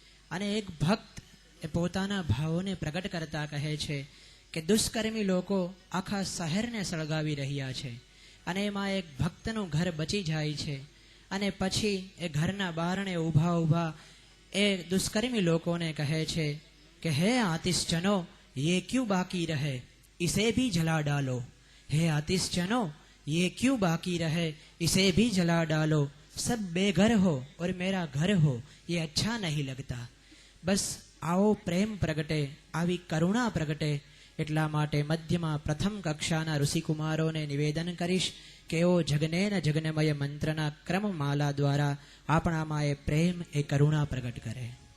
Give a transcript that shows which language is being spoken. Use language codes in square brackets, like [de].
[gu] અને એક ભક્ત એ પોતાના ભાવોને પ્રગટ કરતા કહે છે કે દુષ્કર્મી લોકો આખા શહેરને સળગાવી રહ્યા છે અને એમાં એક ભક્તનું ઘર બચી જાય છે અને પછી એ ઘરના બારણે ઊભા ઊભા એ દુષ્કર્મી લોકોને કહે છે કે હે આતિશજનો, [hi] ये क्यों बाकी रहे, इसे भी जला डालो। हे आतिशजनो, ये क्यों बाकी रहे, इसे भी जला डालो। सब बेघर हो और मेरा घर हो, ये अच्छा नहीं लगता। बस आओ प्रेम प्रगटे, [gu] આવી કરુણા પ્રગટે। એટલા માટે મધ્યમાં પ્રથમ કક્ષાના ઋષિકુમારોને નિવેદન કરીશ કે એઓ જગનેન જગનમય મંત્રના ક્રમમાલા દ્વારા આપણામાં એ પ્રેમ એ કરુણા પ્રગટ કરે।